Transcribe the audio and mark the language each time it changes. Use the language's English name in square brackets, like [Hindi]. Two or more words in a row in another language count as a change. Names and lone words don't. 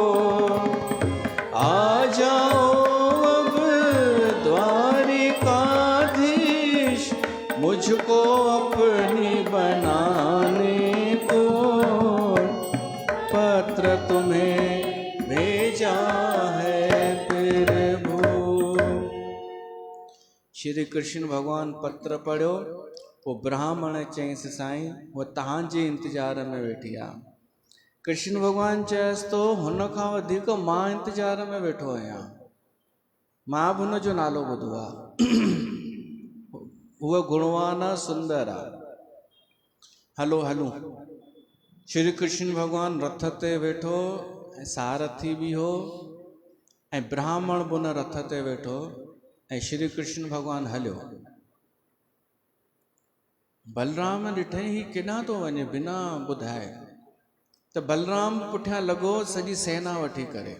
[Hindi] आ जाओ अब द्वारिकाधीश, मुझको अपनी बनाने को, पत्र तुम्हें भेजा है प्रभु। [Sindhi] श्री कृष्ण भगवान पत्र पढ़ियो, वो ब्राह्मण चईंसि साईं वो तव्हांजे इंतजार में वेठी आहे। कृष्ण भगवान चयसि तो हुन खां वधीक मां इंतजार में वेठो आहियां, मां बि हुन जो नालो ॿुधो आहे। उहो गुणवान आहे, सुंदर आहे। हलो हलूं। श्री कृष्ण भगवान रथ ते वेठो ऐं सारथी बि हो ऐं ब्राह्मण बि हुन रथ ते वेठो ऐं श्री कृष्ण भगवान हलियो। बलराम ॾिठई ही केॾां थो वञे बिना ॿुधाए, त बलराम पुठियां लॻो सॼी सेना वठी करे।